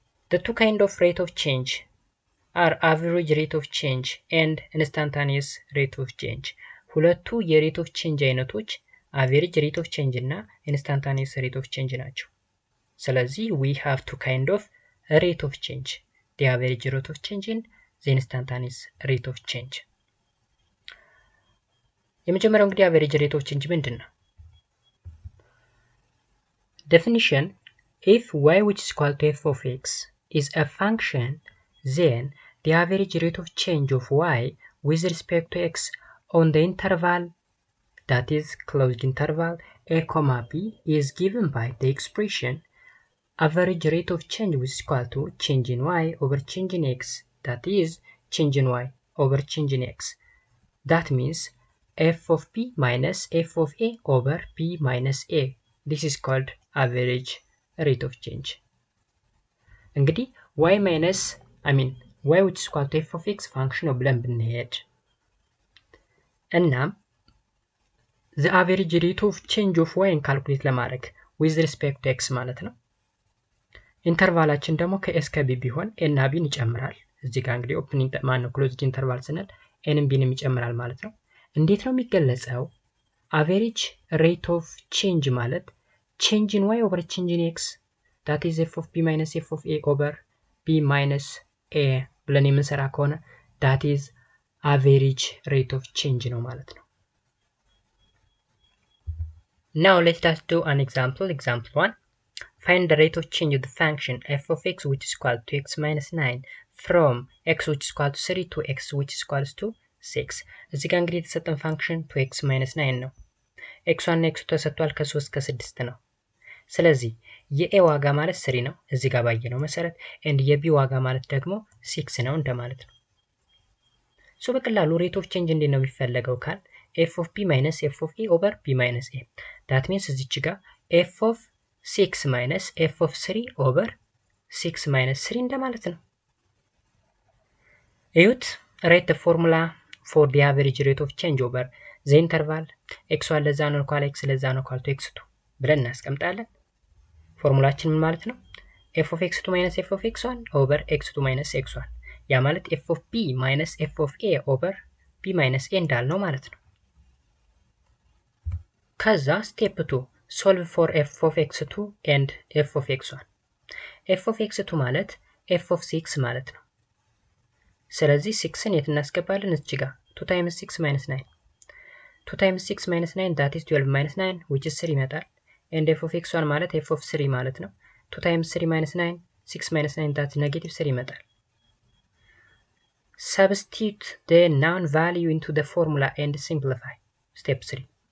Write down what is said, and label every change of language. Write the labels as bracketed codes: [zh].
[en] The two kind of rate of change are average rate of change and instantaneous rate of change። [am] ሁለቱ የሬት ኦፍ ቼንጅ አይነቶች average rate of change እና instantaneous rate of change ናቸው። [en] ስለዚህ we have two kind of rate of change, the average rate of change and the instantaneous rate of change። [am] የመጀመሪያው እንግዲህ average rate of change ምንድነው? [en] Definition: if y which is equal to f of x is a function, then the average rate of change of y with respect to x on the interval, that is closed interval, a comma b is given by the expression average rate of change which is equal to change in y over change in x, that is change in y over change in x. That means f of p minus f of a over p minus a. This is called average rate of change. [am] እንግዲህ y minus y which is equal to f of x function ነው ብለን ብንሄድ እናም [en] the average rate of change of y [am] ካልኩሌት ለማድረግ [en] with respect to x [am] ማለት ነው። ኢንተርቫላችን ደግሞ ከኤስ ከቢ ቢሆን ኤ እና ቢን ይጨምራል። እዚህ ጋር እንግዲህ ኦፕኒንግ ማነው ክሎዝድ ኢንተርቫል ስንል ኤንም ቢንም ይጨምራል ማለት ነው። እንዴት ነው የሚገለጸው? [en] አቨሬጅ ሬት ኦፍ ቼንጅ ማለት ቼንጅ ኢን ዋይ ኦቨር ቼንጅ ኢን ኤክስ that is f of b minus f of a over b minus a [am] ብለን የምንሰራ ከሆነ [en] that is average rate of change ነው ማለት ነው። Now let us do an example. Example 1. Find the rate of change of the function f of x which is equal to x minus 9 from x which is equal to 3 to x which is equal to 6. [am] እዚህ ጋር እንግዲህ የተሰጠን ፋንክሽን to x minus 9 ነው። x እና x ተሰጥቷል ከ3 እስከ 6 ነው። ስለዚህ የኤ ዋጋ ማለት 3 ነው እዚህ ጋር ባየነው መሰረት and የቢ ዋጋ ማለት ደግሞ 6 ነው እንደማለት ነው። ሶ በቀላሉ ሬት ኦፍ ቼንጅ እንዴት ነው የሚፈለገው ካል [en] f of b minus f of a over b minus a. [am] that means እዚች ጋር [en] f of 6 minus f of 3 over 6 minus 3 [am] እንደማለት ነው። እዩት [en] write the formula for the average rate of change over the interval x1 [am] ለዛ ነው ኳል x ለዛ ነው ኳል to x2 ብለን እናስቀምጣለን። ፎርሙላችን ምን ማለት ነው? [en] f of x2 minus f of x1 over x2 minus x1 ያ ማለት f of b minus f of a over b minus a [am] እንዳልነው ማለት ነው። ከዛ [en] step 2 solve for f of x2 and f of x1. [am] f of x2 ማለት f of 6 ማለት ነው። ስለዚህ 6ን የት እናስገባለን? [en] እዚህ ጋር 2 times 6 minus 9 2 times 6 minus 9 that is 12 minus 9 which is 3 [am] ይመጣል and f of x1 ማለት f of 3 ማለት ነው [en] 2 times 3 minus 9 6 minus 9 that is negative 3 ይመጣል። Substitute the known value into the formula and simplify. Step 3.